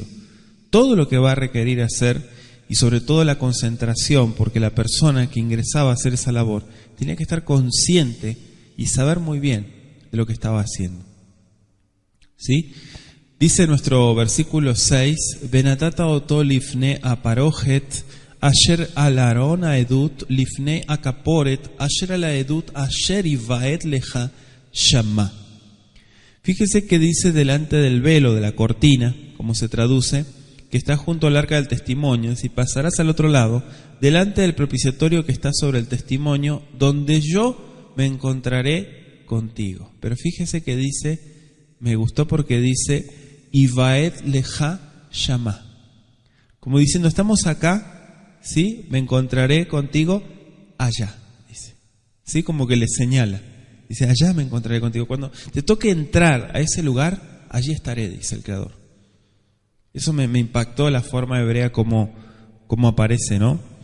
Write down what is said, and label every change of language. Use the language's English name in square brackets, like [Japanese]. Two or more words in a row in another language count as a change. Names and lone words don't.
[Spanish] Todo lo que va a requerir hacer y sobre todo la concentración, porque la persona que ingresaba a hacer esa labor tenía que estar consciente y saber muy bien de lo que estaba haciendo. ¿Sí? Dice nuestro versículo 6, [Hebrew] ונתתה אתו לפני הפרוכת, אשר על ארון העדות לפני הכפורת, אשר על העדות אשר איועד לך שמה. [Spanish] Fíjese que dice delante del velo, de la cortina, como se traduce, que está junto al arca del testimonio, si pasarás al otro lado, delante del propiciatorio que está sobre el testimonio, donde yo me encontraré contigo. Pero fíjese que dice, me gustó porque dice, [Hebrew] איועד לך שמה. [Spanish] Como diciendo, estamos acá, ¿sí? Me encontraré contigo allá, dice. ¿Sí? Como que le señala. Dice, allá me encontraré contigo. Cuando te toque entrar a ese lugar, allí estaré, dice el Creador. Eso me impactó la forma hebrea como aparece, ¿no?